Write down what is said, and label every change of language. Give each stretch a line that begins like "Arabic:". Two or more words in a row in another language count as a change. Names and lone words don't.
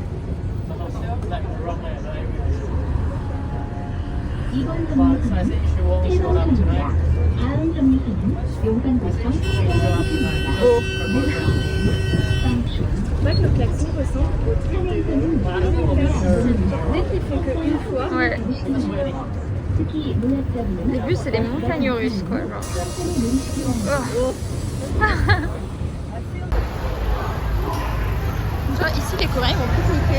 English: The hostel, like around there, the area. But I think she won't show up tonight.
Korean: 다음 정류소는 용산구청 서울역입니다.
French: C'est vrai que le klaxon ressemble au truc de... Dès qu'ils font qu'une fois. Ouais. Les bus, c'est des montagnes russes, quoi. Genre. Oh. Genre, ici, les Coréens, ils vont pique-niquer.